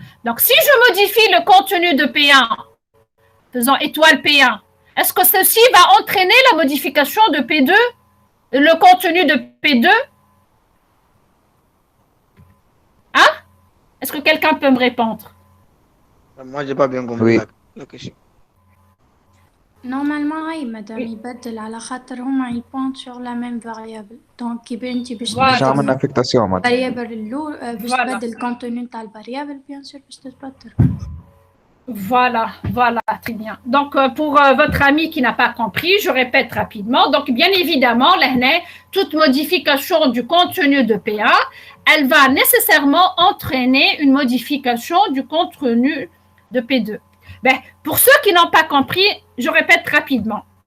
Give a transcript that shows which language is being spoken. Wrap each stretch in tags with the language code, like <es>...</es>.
<fr>Donc, si je modifie le contenu de P1, faisant étoile P1, est-ce que ceci va entraîner la modification de P2, le contenu de P2? Hein? Est-ce que quelqu'un peut me répondre? Moi, je n'ai pas bien compris la question. Normalement, oui, madame,</fr> <ar>يبدل على خاطر هما</ar> <fr>ils pointent sur la même variable.</fr> <ar>Donc, كي انت باش باش نعمل افكتاسيون معناتها. variable اللو باش تبدل الكونتوني تاع الفاريابل</ar> <fr>bien sûr</fr> <ar>باش تتبدل.</ar> <fr>Voilà, très bien. Donc, pour votre ami qui n'a pas compris, je répète rapidement. Donc, bien évidemment, toute modification du contenu de P1, elle va nécessairement entraîner une modification du contenu de P2. Ben, pour ceux qui n'ont pas compris, je répète rapidement.</fr>